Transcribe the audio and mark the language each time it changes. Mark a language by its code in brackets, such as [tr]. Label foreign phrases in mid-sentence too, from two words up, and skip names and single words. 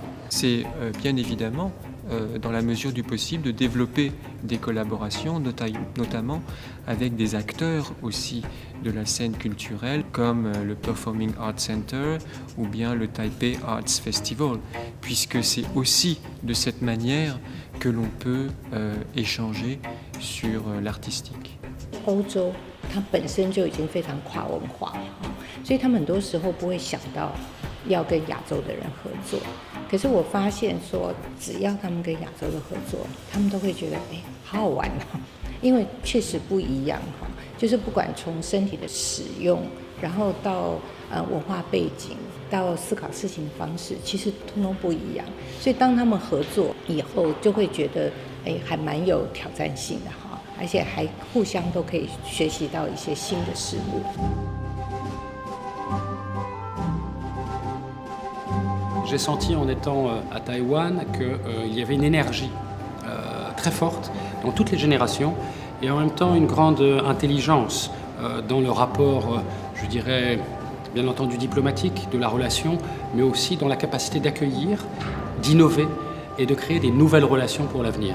[fr] C'est bien évidemment, dans la mesure du possible, de développer des collaborations, notamment avec des acteurs aussi de la scène culturelle, comme le Performing Arts Center ou bien le Taipei Arts Festival, puisque c'est aussi de cette manière que l'on peut échanger sur l'artistique. [zh] 欧洲它本身就已经非常跨文化了，所以他们很多时候不会想到要跟亚洲的人合作。可是我发现说，只要他们跟亚洲的合作，他们都会觉得好好玩哦，因为确实不一样哈。就是不管从身体的使用，然后到文化背景，到思考事情的方式，其实通通不一样。所以当他们合作以后，就会觉得还蛮有挑战性的哈，而且还互相都可以学习到一些新的事物。 [fr] J'ai senti en étant à Taïwan qu'il y avait une énergie très forte dans toutes les générations et en même temps une grande intelligence dans le rapport, je dirais, bien entendu diplomatique de la relation, mais aussi dans la capacité d'accueillir, d'innover et de créer des nouvelles relations pour l'avenir.